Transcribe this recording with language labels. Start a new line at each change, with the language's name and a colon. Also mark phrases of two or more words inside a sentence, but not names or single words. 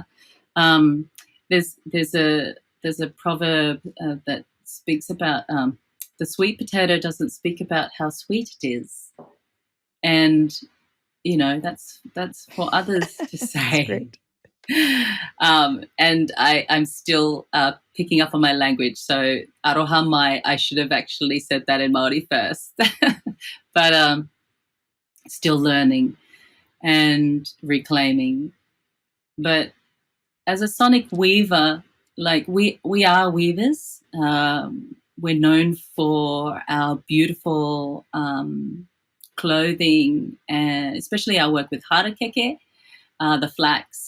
English: There's a proverb that speaks about the sweet potato doesn't speak about how sweet it is, and that's for others to say. And I'm still picking up on my language. So
Māori: aroha mai,
English: I should have actually said that in Māori first, but still learning and reclaiming. But as a sonic weaver, like we are weavers. We're known for our beautiful clothing, and especially our work with harakeke, the flax.